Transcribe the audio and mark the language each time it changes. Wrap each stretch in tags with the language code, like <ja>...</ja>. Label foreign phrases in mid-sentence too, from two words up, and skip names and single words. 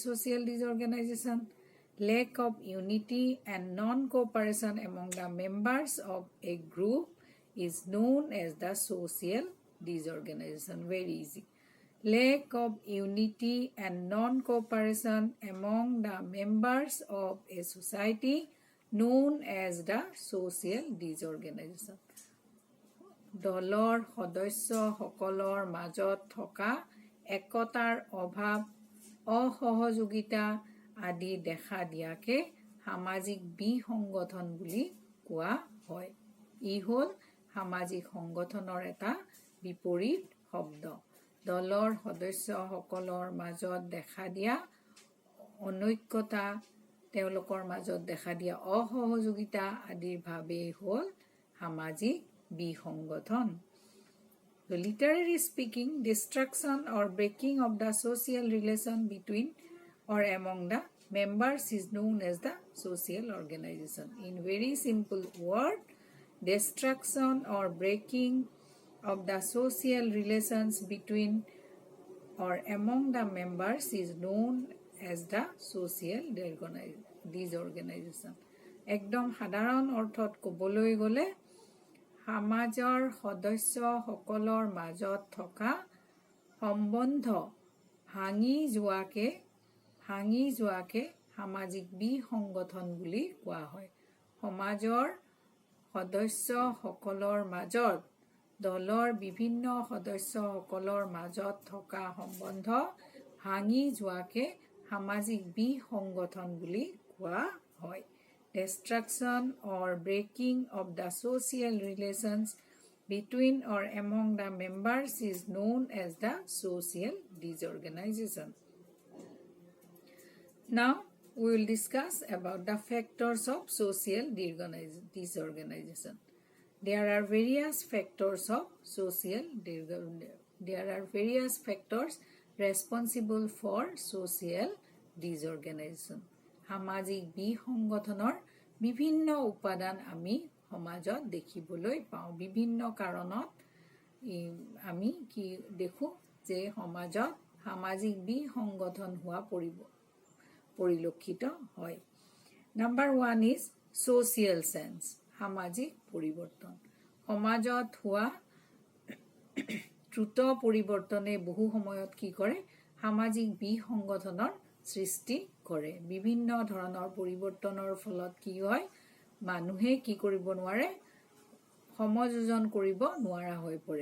<en>social disorganization lack of unity and non-cooperation among the members of a group is known as the social disorganization very easy lack of unity and non-cooperation among the members of a society known as the social disorganization</en> <as>দলৰ সদস্যসকলৰ মাজত থকা একতাৰ অভাৱ অসহযোগিতা আদি দেখা দিয়াকে সামাজিক বিসংগঠন বুলি কোৱা হয় ই হ'ল সামাজিক সংগঠনৰ এটা বিপৰীত শব্দ দলৰ সদস্যসকলৰ মাজত দেখা দিয়া অনৈক্যতা তেওঁলোকৰ মাজত দেখা দিয়া অসহযোগিতা আদিৰ ভাৱেই হ'ল সামাজিক বিসংগঠন</as> <en>So literally speaking, destruction or breaking of the social relation between or among the members is known as the social organization. In very simple word, destruction or breaking of the social relations between or among the members is known as the social disorganization.</en> <as>একদম সাধাৰণ অৰ্থত ক'বলৈ গ'লে সমাজৰ সদস্যসকলৰ মাজত থকা সম্বন্ধ ভাঙি যোৱাকে সামাজিক বিসংগঠন বুলি কোৱা হয় সমাজৰ সদস্যসকলৰ মাজত দলৰ বিভিন্ন সদস্যসকলৰ মাজত থকা সম্বন্ধ ভাঙি যোৱাকে সামাজিক বিসংগঠন বুলি কোৱা হয়.</as> <en>Destruction or breaking of the social relations between or among the members is known as the social disorganization. Now we will discuss about the factors of social disorganization. There are various factors of social there are various factors responsible for social disorganization.</en> <as>সামাজিক বিসংগঠনৰ বিভিন্ন উপাদান আমি সমাজত দেখিবলৈ পাওঁ. বিভিন্ন কাৰণত আমি কি দেখো যে সমাজত সামাজিক বিসংগঠন হোৱা পৰিলক্ষিত হয়.</as> <en>Number 1 is social sense.</en> <as>সামাজিক পৰিৱৰ্তন. সমাজত হোৱা দ্ৰুত পৰিৱৰ্তনে বহু সময়ত কি কৰে সামাজিক বিসংগঠনৰ সৃষ্টি কৰে. বিভিন্ন ধৰণৰ পৰিৱৰ্তনৰ ফলত কি হয় মানুহে কি কৰিব নোৱাৰে সমযোজন কৰিব নোৱাৰা হৈ পৰে.</as>